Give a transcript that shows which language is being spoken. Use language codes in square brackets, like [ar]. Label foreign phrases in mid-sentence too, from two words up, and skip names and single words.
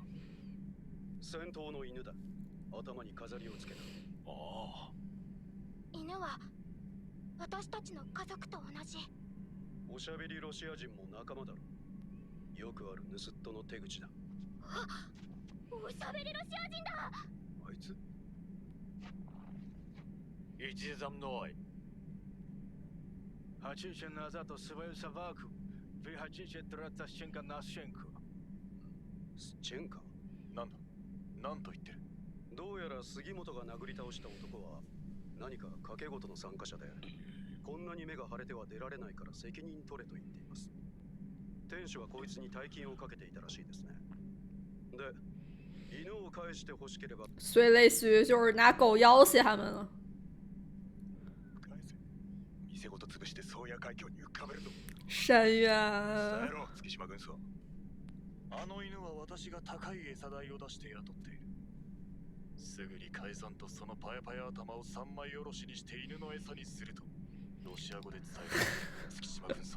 [ja] 戦闘の犬だ。頭に飾りをつけた。ああ。犬は私たちの家族と同じ。おしゃべりロシア人も仲間だろ。よくある盗っ人の手口だ。あ、おしゃべりロシア人だ。あいつ [ru] Иди за мной. Хотите назад свою собаку? Вы хотите драться щенка на щенку? [ja] スチェンカ。なんだ、なんと言ってる。どうやら杉本が殴り倒した男は何か賭け事の参加者で、こんなに目が腫れては出られないから責任取れと言っています。店主はこいつに大金をかけていたらしいですね。で、犬を返して欲しければ。 [zh] 所以类似于就是拿狗要挟他们了。 [ja] 店ごと潰して宗谷海峡に浮かべると。山原。伝えろ、月島軍曹。あの犬は私が高い餌代を出して雇っている。すぐに解散とそのパヤパヤ頭を三枚おろしにして犬の餌にするとロシア語で伝える。月島軍曹。